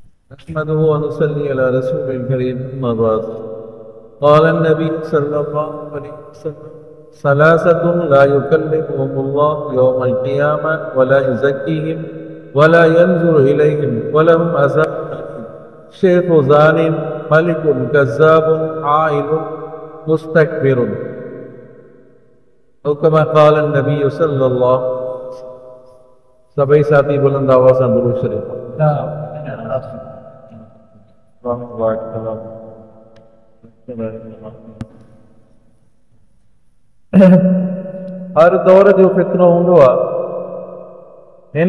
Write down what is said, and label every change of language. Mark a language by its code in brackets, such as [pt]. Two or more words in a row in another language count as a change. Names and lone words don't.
[ar] نحمده ونصلي على رسوله الكريم أما بعد قال النبي صلى الله عليه وسلم ثلاثة لا يكلمهم الله يوم القيامة ولا يزكيهم ولا ينظر إليهم ولهم عذاب أليم. شيخ زان، وملك كذاب، وعائل مستكبر. أو كما قال النبي صلى الله عليه وسلم. [ur] سبھی ساتھی بلند آواز سے درود شریف [sd] हर दौर जो फितनो हूंदो आहे।